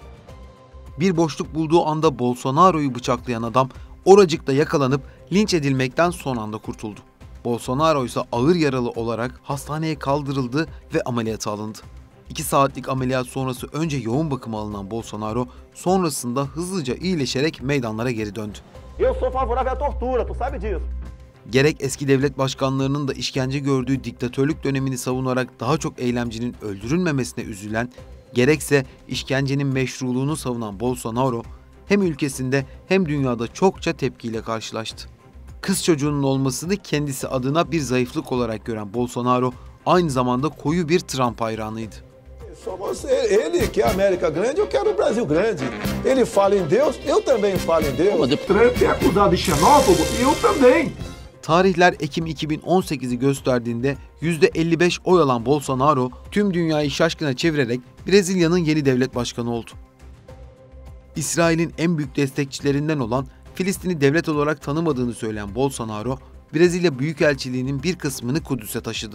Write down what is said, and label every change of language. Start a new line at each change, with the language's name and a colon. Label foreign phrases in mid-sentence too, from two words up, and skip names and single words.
Turkish: Bir boşluk bulduğu anda Bolsonaro'yu bıçaklayan adam oracıkta yakalanıp linç edilmekten son anda kurtuldu. Bolsonaro ise ağır yaralı olarak hastaneye kaldırıldı ve ameliyata alındı. 2 saatlik ameliyat sonrası önce yoğun bakıma alınan Bolsonaro sonrasında hızlıca iyileşerek meydanlara geri döndü.
Portuguese: Eu sou favorável à tortura, tu sabe disso.
Turkish: Gerek eski devlet başkanlarının da işkence gördüğü diktatörlük dönemini savunarak daha çok eylemcinin öldürülmemesine üzülen, gerekse işkencenin meşruluğunu savunan Bolsonaro, hem ülkesinde hem dünyada çokça tepkiyle karşılaştı. Kız çocuğunun olmasını kendisi adına bir zayıflık olarak gören Bolsonaro, aynı zamanda koyu bir Trump hayranıydı.
Portuguese: Só você, ele quer a América grande, eu quero o Brasil grande. Ele fala em Deus, eu também falo em Deus. Trump é acusado de xenófobo e eu também.
Turkish: Tarihler Ekim 2018'i gösterdiğinde %55 oy alan Bolsonaro tüm dünyayı şaşkına çevirerek Brezilya'nın yeni devlet başkanı oldu. İsrail'in en büyük destekçilerinden olan Filistin'i devlet olarak tanımadığını söyleyen Bolsonaro, Brezilya Büyükelçiliği'nin bir kısmını Kudüs'e taşıdı.